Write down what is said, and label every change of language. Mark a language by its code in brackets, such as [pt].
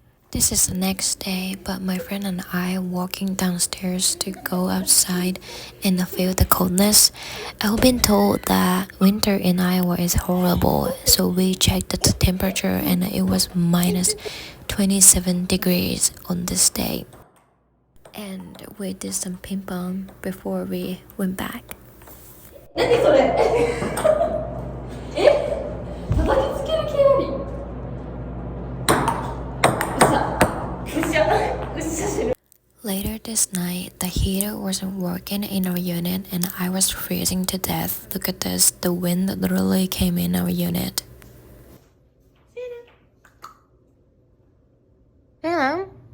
[en] This is the next day, but my friend and I are walking downstairs to go outside and feel the coldness. I've been told that winter in Iowa is horrible, so we checked the temperature and it was minus 27 degrees on this day. And we did some ping pong before we went back. [ja] 何それ叩きつける系あり [en] Later this night, the heater wasn't working in our unit and I was freezing to death. Look at this, the wind literally came in our unit. Hello.